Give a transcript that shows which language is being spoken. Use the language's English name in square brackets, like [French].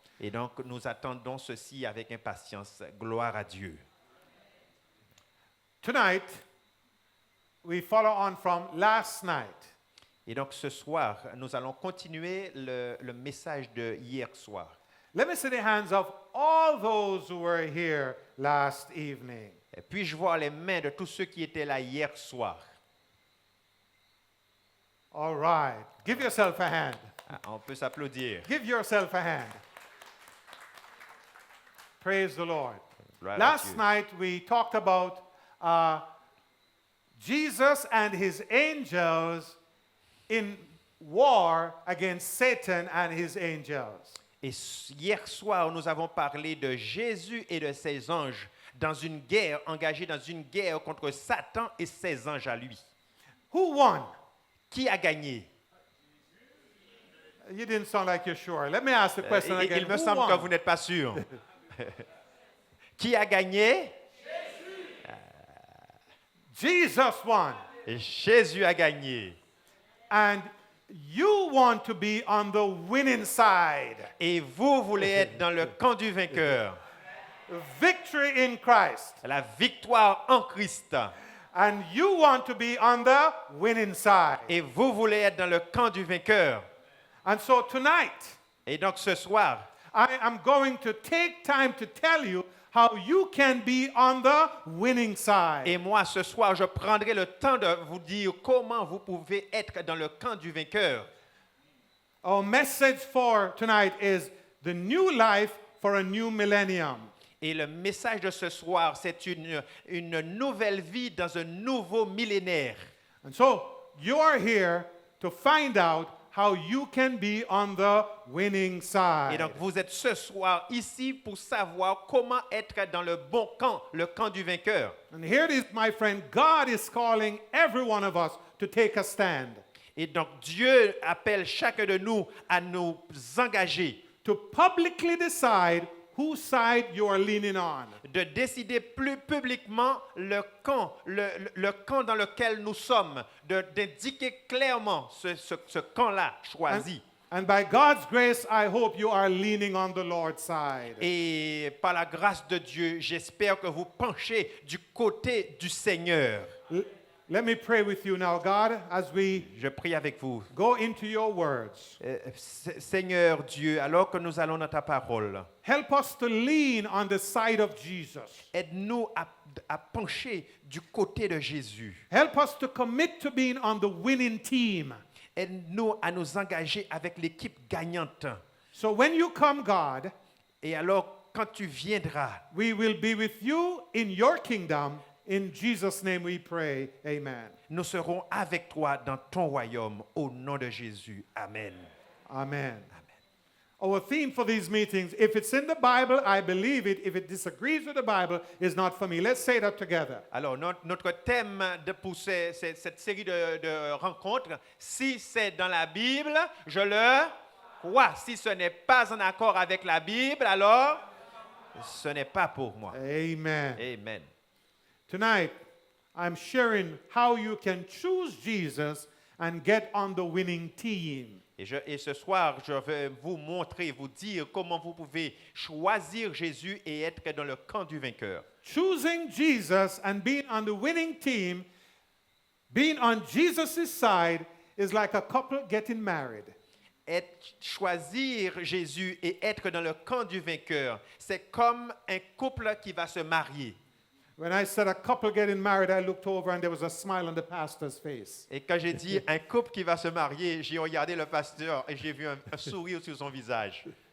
[French] Et donc, nous attendons ceci avec impatience. Gloire à Dieu. [English] Tonight, we follow on from last night. [French] Et donc, ce soir, nous allons continuer le message de hier soir. [English] Let me see the hands of all those who were here last evening. [French] Et puis-je voir les mains de tous ceux qui étaient là hier soir? [English] All right. Give yourself a hand. [French] Ah, on peut s'applaudir. [English] Give yourself a hand. Praise the Lord. [French] Gloire à [English] Last [French] Dieu. [English] night we talked about Jesus and his angels in war against Satan and his angels. [French] Et hier soir, nous avons parlé de Jésus et de ses anges dans une guerre, engagés dans une guerre contre Satan et ses anges à lui. [English] Who won? [French] Qui a gagné? [English] You didn't sound like you're sure. Let me ask the question again. [French] Il me [English] Who [French] semble [English] won? [French] que vous n'êtes pas sûr. Qui a gagné? [English] Jesus won. [French] Jésus a gagné. [English] And you want to be on the winning side. [French] Et vous voulez être dans le camp du vainqueur. [English] Victory in Christ. [French] La victoire en Christ. [English] And you want to be on the winning side. [French] Et vous voulez être dans le camp du vainqueur. [English] And so tonight, [French] Et donc ce soir, [English] I am going to take time to tell you how you can be on the winning side. [French] et moi ce soir, je prendrai le temps de vous dire comment vous pouvez être dans le camp du vainqueur. [English] Our message for tonight is the new life for a new millennium. [French] Et le message de ce soir, c'est une nouvelle vie dans un nouveau millénaire. [English] And so you are here to find out how you can be on the winning [French] Et [English] side. [French] donc vous êtes ce soir ici pour savoir comment être dans le bon camp, le camp du vainqueur. [English] And here it is, my friend, God is calling every one of us to take a stand. [French] Et donc Dieu appelle chacun de nous à nous engager, [English] to publicly decide whose side you are leaning on. [French] de décider plus publiquement le camp dans lequel nous sommes, d'indiquer clairement ce camp-là choisi. [English] And by God's grace, I hope you are leaning on the Lord's side. [French] Et par la grâce de Dieu, j'espère que vous penchez du côté du Seigneur. [English] Let me pray with you now, God, as we [French] Je prie avec vous. [English] go into your words. [French] Seigneur Dieu, alors que nous allons dans ta parole, [English] Help us to lean on the side of Jesus. [French] aide-nous à pencher du côté de Jésus. [English] Help us to commit to being on the winning team. [French] Aide-nous à nous engager avec l'équipe gagnante. [English] So when you come, God, [French] Et alors, quand tu viendras, [English] we will be with you in your kingdom. In Jesus' name we pray. Amen. [French] nous serons avec toi dans ton royaume, au nom de Jésus. Amen. Amen. [English] Our theme for these meetings, if it's in the Bible, I believe it. If it disagrees with the Bible, is not for me. Let's say that together. [French] Alors, notre thème pour cette série de rencontres, si c'est dans la Bible, je le crois. Si ce n'est pas en accord avec la Bible, alors ce n'est pas pour moi. Amen. Amen. [English] Tonight, I'm sharing how you can choose Jesus and get on the winning team. [French] Et ce soir, je vais vous montrer, vous dire comment vous pouvez choisir Jésus et être dans le camp du vainqueur. [English] Choosing Jesus and being on the winning team, being on Jesus' side, is like a couple getting married. [French] Choisir Jésus et être dans le camp du vainqueur, c'est comme un couple qui va se marier. [English] When I said a couple getting married, I looked over and there was a smile on the pastor's face. [French] Et quand j'ai dit un couple qui va se marier, j'ai regardé le pasteur et j'ai vu un sourire sur son visage.